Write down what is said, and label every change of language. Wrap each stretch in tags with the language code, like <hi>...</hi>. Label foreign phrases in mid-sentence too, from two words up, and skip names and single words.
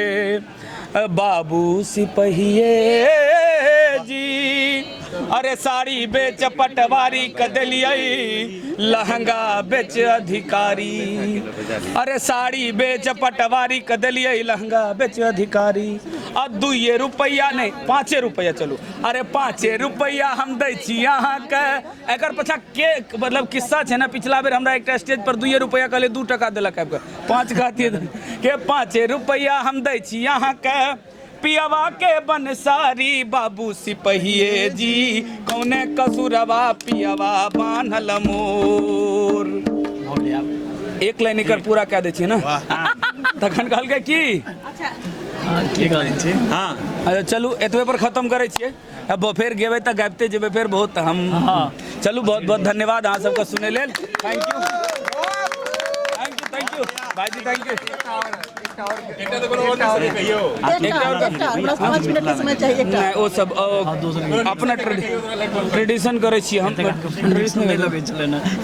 <mai>बाबू सिपहिए जी अरे साड़ी बेच पटवारी कदलियई, लहंगा बेच अधिकारी, अरे साड़ी बेच पटवारी कदलियई, लहंगा बेच अधिकारी। और 2 रुपया नहीं 5 रुपया, चलो अरे 5 रुपया हम दै छी अहाँ के। एकर पछा के मतलब किस्सा है ना, पिछला बेर हमरा एक स्टेज पर 2 रुपया कहले 2 टका देलक आबि के 5 कहतिए के 5 रुपया हम दै छी अहाँ के। पियावा के बनसारी बाबू सिपहिए जी कौने कसुरवा पियावा बान्हल मोर। एक लाइन एकर पूरा कह दै छी ना, तखन कहल के की हाँ अच्छा चलू एतबे पर खत्म करे छियै। अब फेर गेबै तऽ गाबिते जेबै फेर बहुत हम। चलू बहुत बहुत धन्यवाद अहाँ सबके सुनै लेल।</mai> <en>thank you Bhaiji, thank you.</en> <mai>हमरा 5 मिनट के समय चाहिए एकटा। नहीं वो सब अपना ट्रेडिशन करे छी हम ट्रेडिशन लगे चले ना</mai>